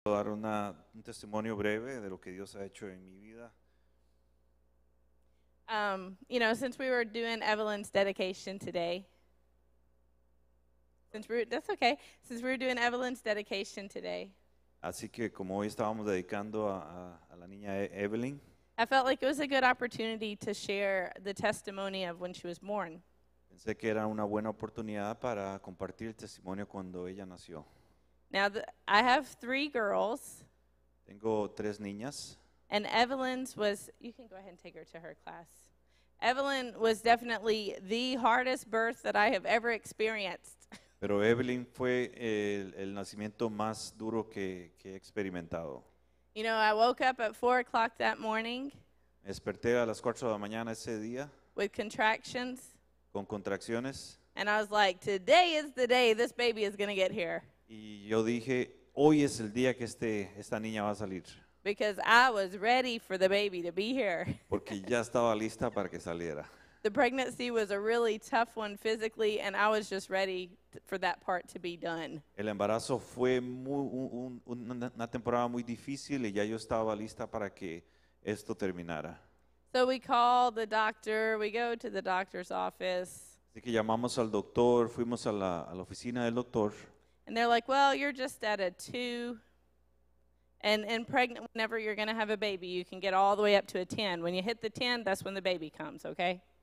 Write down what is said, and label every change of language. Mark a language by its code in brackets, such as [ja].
[es] Dar un testimonio breve de lo que Dios ha hecho en mi vida. [en] Since we were doing Evelyn's dedication today, that's okay. Since we were doing Evelyn's dedication today, [es] Así que como hoy estábamos dedicando a la niña Evelyn, [en] I felt like it was a good opportunity to share the testimony of when she was born. [es] pensé que era una buena oportunidad para compartir el testimonio cuando ella nació. [en] Now, I have 3 girls, [es] Tengo 3 niñas [en] and Evelyn's was, you can go ahead and take her to her class. Evelyn was definitely the hardest birth that I have ever experienced. [es] pero Evelyn fue el nacimiento más duro que he experimentado. [en] You know, I woke up at 4 o'clock that morning [es] Me desperté a las 4 de la mañana ese día [en] with contractions, [es] con contracciones [en] and I was like, today is the day this baby is going to get here. [es] y yo dije, hoy es el día que esta niña va a salir, [en] Because I was ready for the baby to be here. [es] porque ya estaba lista para que saliera. [en] The pregnancy was a really tough one physically, and I was just ready for that part to be done. [es] El embarazo fue una temporada muy difícil y ya yo estaba lista para que esto terminara. [en] So we call the doctor, we go to the doctor's office, [es] Así que llamamos al doctor, fuimos a la oficina del doctor [en] and they're like, well, you're just at a 2. And pregnant, whenever you're going to have a baby, you can get all the way up to a 10. When you hit the 10, that's when the baby comes, okay?